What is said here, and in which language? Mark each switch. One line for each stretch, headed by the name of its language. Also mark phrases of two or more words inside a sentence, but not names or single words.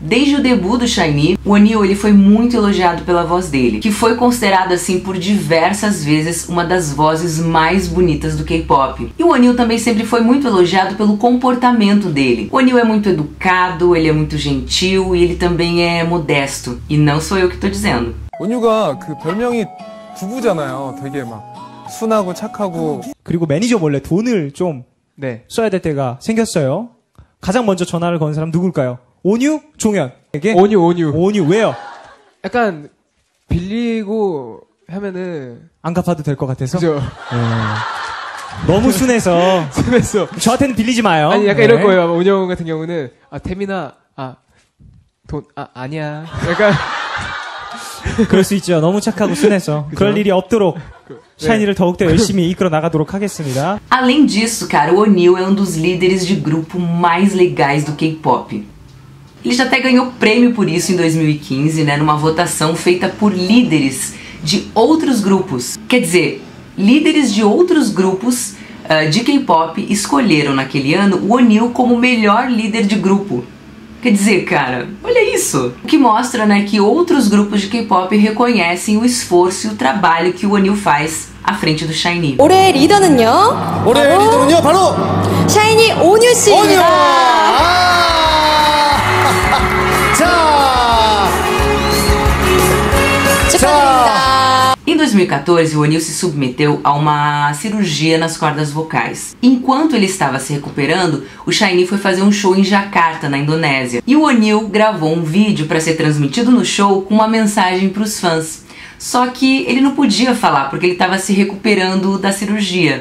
Portuguese: Desde o debut do SHINee, o Oneil ele foi muito elogiado pela voz dele, que foi considerado assim por diversas vezes uma das vozes mais bonitas do K-pop. E o Oneil também sempre foi muito elogiado pelo comportamento dele. O Oneil é muito educado, ele é muito gentil e ele também é modesto. E não sou eu que tô dizendo.
Korean: 오뉴가 그 별명이 부부잖아요. 되게 막 순하고 착하고. 그리고 매니저 몰래 돈을 좀 써야 될 때가 생겼어요. 가장 먼저 전화를 건 사람 누굴까요? 오뉴? 종현에게? 오뉴 왜요? 약간 빌리고 하면은 안 갚아도 될 것 같아서? 그죠. 너무 순해서. 순해서. 저한테는 빌리지 마요. 아니 약간 이럴 거예요. 오뉴 같은 경우는 태민아 아니야. 약간 그럴 수 있죠. 너무 착하고 순해서. 그죠? 그럴 일이 없도록 SHINee를 더욱더 열심히 이끌어 나가도록 하겠습니다.
Portuguese: Além disso, cara, o Oneil é um dos líderes de grupo mais legais do K-pop. Ele já até ganhou prêmio por isso em 2015, né, numa votação feita por líderes de outros grupos. Quer dizer, líderes de outros grupos de K-pop escolheram naquele ano o Wonil como o melhor líder de grupo. Quer dizer, cara, olha isso! O que mostra, né, que outros grupos de K-pop reconhecem o esforço e o trabalho que o Wonil faz à frente do SHINee.
Korean: 올해 리더는요? 올해 리더는요 바로 샤이니 오뉴 씨입니다. 축하드립니다.
Portuguese: Em 2014, o Wonil se submeteu a uma cirurgia nas cordas vocais. Enquanto ele estava se recuperando, o SHINee foi fazer um show em Jakarta, na Indonésia. E o Wonil gravou um vídeo para ser transmitido no show com uma mensagem para os fãs. Só que ele não podia falar porque ele estava se recuperando da cirurgia.